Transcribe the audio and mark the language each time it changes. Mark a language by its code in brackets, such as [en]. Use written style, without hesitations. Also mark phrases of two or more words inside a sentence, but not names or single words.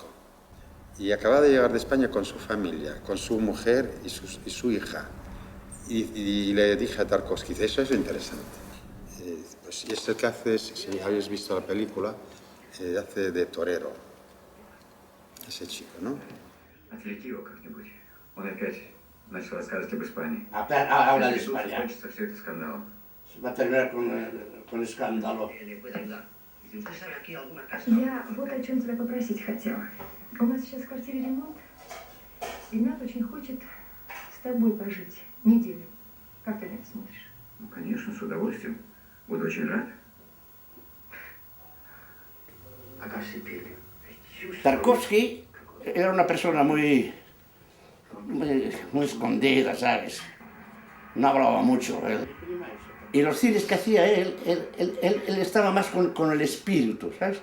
[es] Y acababa de llegar de España con su familia, con su mujer y su hija. Y le dije a Tarkovsky, eso es interesante. Pues, y es el que hace, si habéis visto la película, hace de torero. Ese chico, ¿no? [ru] Отвлеки его как-нибудь. Он опять начал рассказывать об Испании. [es] Habla de España. [ru] Закончится все это скандалом. [es] Va a terminar con escándalo. [ru] Я вот о чем тебя попросить хотела. У нас сейчас в квартире ремонт. Игнат очень хочет с тобой пожить неделю. Как ты на это смотришь? Ну, конечно, с удовольствием. Буду очень рад. [es] Tarkovsky era una persona muy escondida, ¿sabes? No hablaba mucho. Y los cines que hacía él estaba más con el espíritu, ¿sabes?